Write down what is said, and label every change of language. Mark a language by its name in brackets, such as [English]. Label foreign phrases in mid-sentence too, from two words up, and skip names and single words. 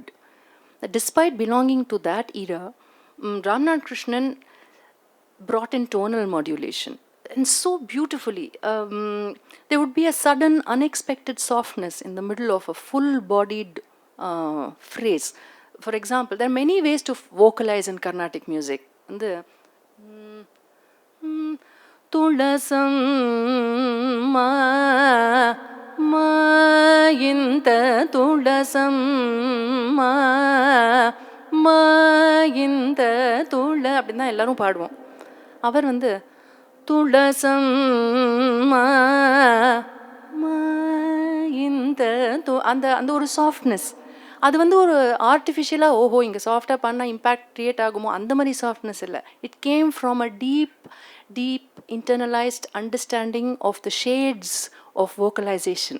[English] Despite belonging to that era, Ramnad Krishnan brought in tonal modulation. And so beautifully. There would be a sudden, unexpected softness in the middle of a full-bodied phrase. For example, there are many ways to vocalize in Carnatic music. The Tulasam ma ma inta tulasam ma ma inta tula [Tamil] அப்படின்னா எல்லாரும் பாடுவோம். அவர் வந்து துளசம் இந்த அந்த அந்த ஒரு சாஃப்ட்னஸ், அது வந்து ஒரு ஆர்டிஃபிஷியலாக ஓஹோ இங்கே சாஃப்டாக பண்ணால் [English] impact create [Tamil] ஆகுமோ அந்த மாதிரி சாஃப்ட்னஸ் இல்லை. [English] it came from a deep internalized understanding of the shades of vocalization.